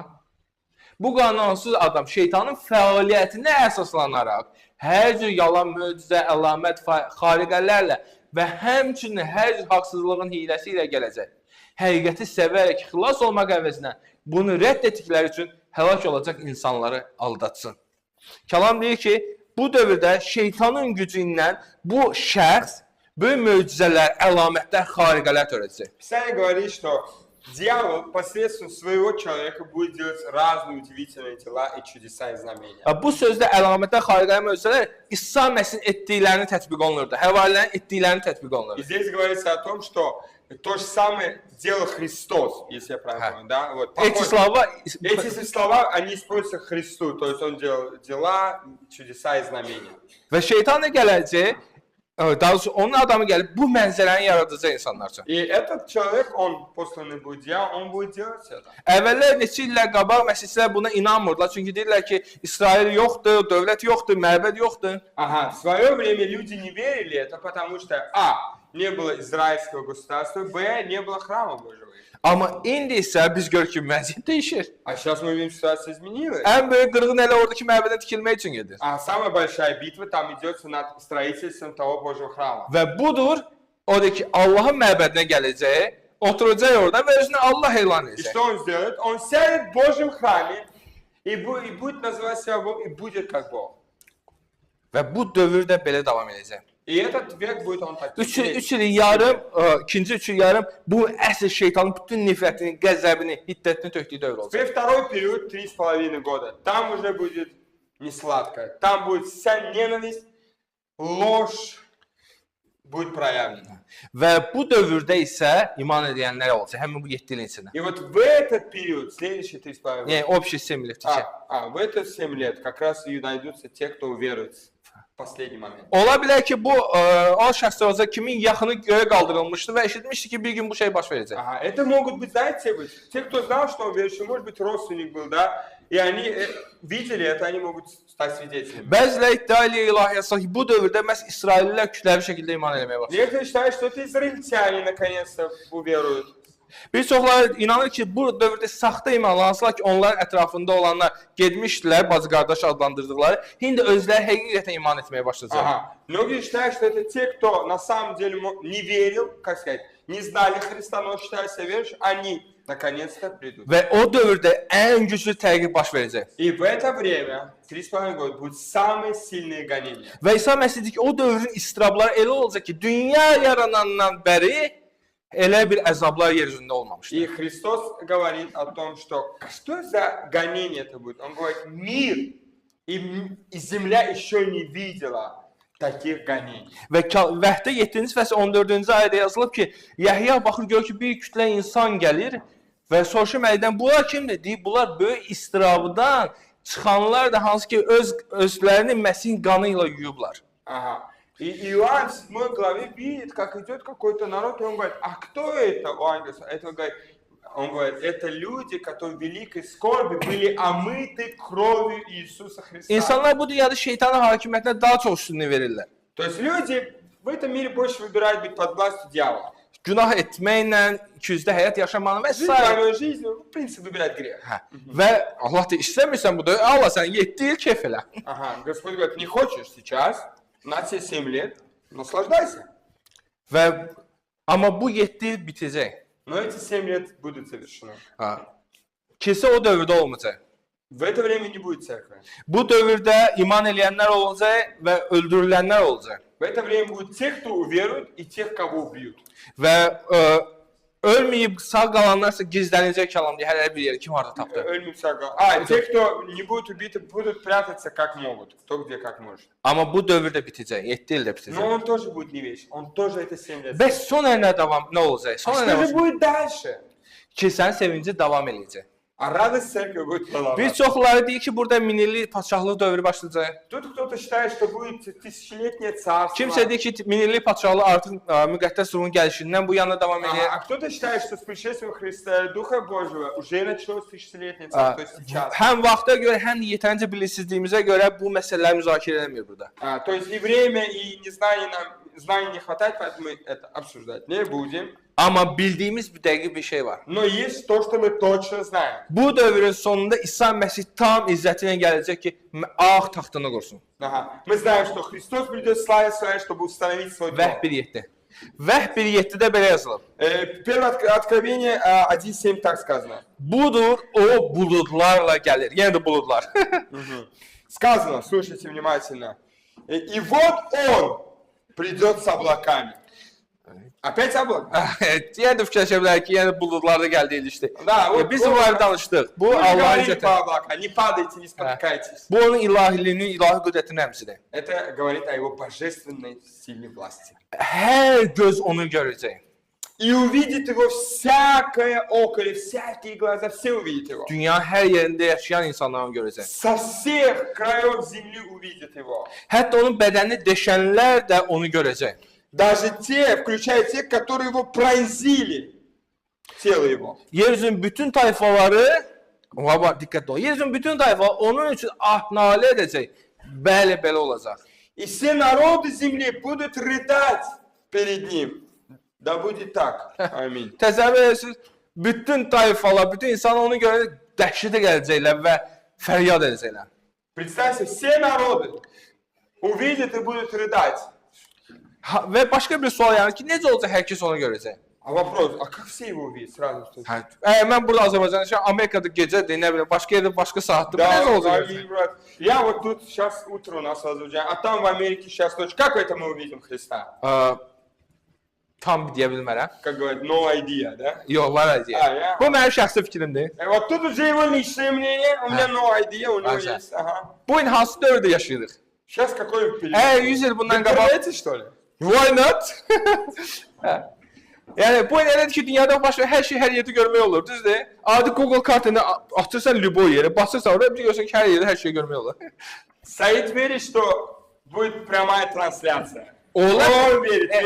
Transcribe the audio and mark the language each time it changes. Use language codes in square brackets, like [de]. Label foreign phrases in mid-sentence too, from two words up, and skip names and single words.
[az] Bu qanunsuz adam şeytanın fəaliyyətinə əsaslanaraq hər cür yalan, möcüzə, əlamət, xariqələrlə və həmçinin hər cür haqsızlığın hiləsi ilə gələcək. Həqiqəti sevərək xilas olmaq əvəzinə bunu rədd etdikləri üçün həlak olacaq insanları aldatsın. Kəlam deyir ki, bu dövrdə şeytanın gücü ilə bu şəxs böyük möcüzələr, əlamətlər, xariqələr törədəcək. [ru] Писание говорит, что дьявол посредством своего человека будет делать разные удивительные дела и чудеса и знамения. [az] Bu sözdə əlamətlər, xariqələr, möcüzələr İsa Məsihin etdiklərini tətbiq olunurdu. Həvarilərin etdiklərini tətbiq [ru] И [az] olunurdu. [ru] здесь говорится о том, что то же самое делал Христос, если я правильно понял, да? Вот, эти слова, они используются Христу, то есть он делал дела, чудеса и знамения. [az] Və şeytan da gələcək, daha doğrusu onun adamı gəlib bu mənzərəni yaradacaq insanlar üçün. [ru] И этот человек, он посланный будет дьявол, он будет делать это. [az] Əvvəllər neçə illər qabaq məsihçilər buna inanmırdılar. Çünki deyirlər ki, İsrail yoxdur, dövlət yoxdur, məbəd yoxdur. [ru] Ага, в свое время люди не верили это, потому что не было израильского государства, не было храма Божьего. [az] Amma indi isə biz görürük ki, vəziyyət dəyişir. [ru] А сейчас мы видим, ситуация изменилась. [az] Ən böyük qırğın elə oradakı məbədin tikilmək üçün gedir. [ru] А самая большая битва там идется над строительством того Божьего храма. [az] Və budur, oradakı Allahın məbədinə gələcək, oturacaq orada və özünü Allah elan [ru] И [az] edəcək. [ru] что он сделает? Он сядет в Божьем храме и будет называть себя Богом, и будет как Бог. [az] Və bu dövrdə belə davam edəcək. [ru] И этот век будет он таким. [az] 3 il yarım, ikinci 3 il yarım bu əsl şeytanın bütün nifrətini, qəzəbini, hiddətini tökdüyü dövr olacaq. [ru] Второй период, 3,5 года, там уже будет не сладко. Там будет вся ненависть, ложь будет проявлена. [az] Və bu dövrdə isə iman edənlər olacaq, həmin bu 7 ilin içində. [ru] И вот в этот период, следующие 3,5 года, [az] Yəni, общий 7 il tikə. [ru] в это 7 лет как раз и найдутся те, кто уверует в последний момент. [az] Ola bilər ki, bu o şəxslər olacaq kimin yaxını göyə qaldırılmışdı və eşitmişdi ki, bir gün bu şey baş verəcək. [ru] Ага, это могут быть, знаете, те, кто знал, что он верующий, может быть, родственник был, да, и они видели это, они могут стать свидетелями. [az] Bəziləri iddia edir ilahiyyatsa ki, bu dövrdə məhz İsraillilər kütləvi şəkildə iman etməyə başlayır. [ru] Некоторые считают, что это израильтяне наконец-то уверуют. [az] Bir çoxları inanır ki, bu dövrdə saxta imanlı, hansılar ki, onların ətrafında olanlar getmişdilər, bacı-qardaş adlandırdıqları, indi özləri həqiqətən iman etməyə başlayacaq. [ru] Ага. Многие считают, что это те, кто на самом деле не верил, как сказать, не знали Христа, но считают себя верующими, они наконец-то придут. [az] Və o dövrdə ən güclü təqib baş verəcək. [ru] И в это время, 3,5 года, будут самые сильные gонения. [az] Və İsa Məsih deyir ki, o dövrün istirabları elə olacaq ki, dünya yaranandan bəri elə bir əzablar yer üzündə olmamışdır. [ru] И Христос говорит о том, что за гонение это будет. Он говорит, мир и земля еще не видела таких gонений. [az] Və Vəhdə 7-ci fəsil 14-cü ayədə yazılıb ki, Yəhya baxır görür ki, bir kütlə insan gəlir və soruşur Məlikdən, bunlar kimdir? Deyib, bunlar böyük istirabdan çıxanlar da hansı ki özlərini Məsihin qanı ilə yuyublar. [ru] Ага. И Иоанн в 7 главе видит, как идет какой-то народ, и он говорит, а кто это? Он говорит, это люди, которые в великой скорби были омыты кровью Иисуса Христа. [az] İnsanlar bu dünyada şeytanın hakimiyyətinə daha çox üstünlük verirlər. [ru] То есть люди в этом мире больше выбирают быть под властью дьявола. [az] Günah etməklə, ikiyüzlü həyat yaşamağını və [ru] Жить s. двойной жизнью, в принципе, выбирать грех. [az] Hə. Və Allah da istəmirsən bu da, Allah sən 7 il keyf elə. [ru] Ага, Господь говорит, не хочешь сейчас, на тебе 7 лет, наслаждайся. [az] Və amma bu 7 il bitəcək. [ru] Но эти 7 лет будут совершены. Ha. [az] Kilsə o dövrdə olmayacaq. [ru] В это время не будет церкви. [az] Bu dövrdə iman eləyənlər olacaq və öldürülənlər olacaq. [ru] В это время будут те, кто уверует, и тех, кого убьют. [az] Və ölməyib sağ qalanlarsa gizlənəcək kəlam deyə hər bir yeri kim harda tapdı. [ru] Те, кто не будут убиты, будут прятаться как могут. Кто где как может. [az] Amma bu dövrdə bitəcək, 7 ildə [ru] Но [az] bitəcək. [ru] он тоже будет не вещь. Он тоже это 7 лет. [az] Bəs sonra nə olacaq? Sonra nə [ru] Что же [az] olacaq? [ru] будет дальше? [az] Kilsənin sevinci davam eləyəcək. [ru] А радость церкви будет [az] Bir [ru] продолжаться. [az] çoxları deyir ki, burada minillik padşahlıq dövrü başlayacaq. [ru] Тут кто-то считает, что будет тысячелетнее царство. [az] Kimsə deyir ki, minillik padşahlıq artıq müqəddəs ruhun gəlişindən bu yana davam edir. [ru] А кто-то считает, что с пришествием Христа, Духа Божьего, уже началось тысячелетнее царство, то есть сейчас. [az] Həm vaxta görə, həm yetərincə bilirsizliyimizə görə bu məsələlər müzakirə edilmir burada. [ru] То есть и время, и незнание нам, знаний не хватает, поэтому мы это обсуждать не будем. [az] Amma bildiyimiz bir dəqiq bir şey var. [ru] Но есть то, что мы точно знаем. [az] Bu dövrün sonunda İsa Məsih tam izzəti ilə gələcək ki, ağ taxtını qursun. [ru] Ага. Мы знаем, что Христос придет в славе своей, чтобы установить свой трон. [az] Vəh 1:7. Vəh 1:7-də belə yazılıb. [ru] Первое Откровение 1.7 так сказано. [az] Budur o buludlarla gəlir. Yəni də buludlar. [ru] Сказано, слушайте внимательно. И вот Он придет с облаками. Опять облака? [az] Yəni də fikirləşə bilər ki, yəni buludlar da gəldi ilişdi. Da, o- Biz bu barədə danışdıq. Bu [ru] Вы [az] Allahın [ru] говорите [az] izzəti. [ru] по облакам, не падайте, не спотыкайтесь. [az] Bu onun ilahiliyinin, ilahi qüdrətinin əmsidir. [ru] Это говорит о Его божественной сильной власти. [az] Hər göz onu görəcək. [ru] И увидит Его всякое око, или всякие глаза, все увидят Его. [az] Dünya hər yerində yaşayan insanlar onu görəcək. [ru] Со всех краев земли увидят Его. [az] Hətta onun bədənini deşənlər də onu görəcək. [ru] Даже те, включая тех, которые Его pronzili. Тело Его. [az] Yer üzünün bütün tayfaları, ola bax, diqqətli ol. Yer üzünün bütün tayfaları onun üçün nalə edəcək. Bəli, belə olacaq. [ru] И все народы земли будут рыдать перед Ним. Да будет так. Аминь. [az] Təsəvvür edirsiniz, bütün tayfalar, bütün insanlar onu görəcək, dəhşətə gələcəklər və fəryad edəcəklər. [ru] Представьте, все народы увидят и будут рыдать. [az] Və başqa bir sual yəni ki, necə olacaq hər kəs onu görəcək? [ru] А вопрос, а как все его увидят сразу? Что... [az] Hə, mən burada Azərbaycanda yaşayıram, Amerikada gecədir, nə bilim, başqa yerdə başqa saatdır. Bu necə [ru] Да, [az] olacaq? [ru] аминь, брат. Я вот тут сейчас утро у нас возвращаю, а там в Америке сейчас ночь. Как это мы увидим Христа? [az] Tam deyə bilmərəm. [ru] Как говорят, [en] no idea, да? [az] Yox, var idi. ya. Bu mənim şəxsi fikrimdir. [ru] Вот тут уже его личное мнение, у меня [en] no idea, [ru] у него Ага. есть. Ага. [az] Bu gün hansı dövrdə yaşayırıq? [ru] Сейчас какой период? [az] 100 il [ru] В [az] bundan qabaq. [ru] интернете, что ли? [en] Why not? [az] Hə. Yəni bu gün elədir ki, dünyada başqa hər şey hər yerdə görmək olur, düzdür? Adi Google kartını açırsan любой yeri, basırsan oraya bir görürsən ki, hər yerdə hər şey görmək olur. [ru] Саид верит, что будет прямая трансляция. [az] Olar, [ru] Он верит.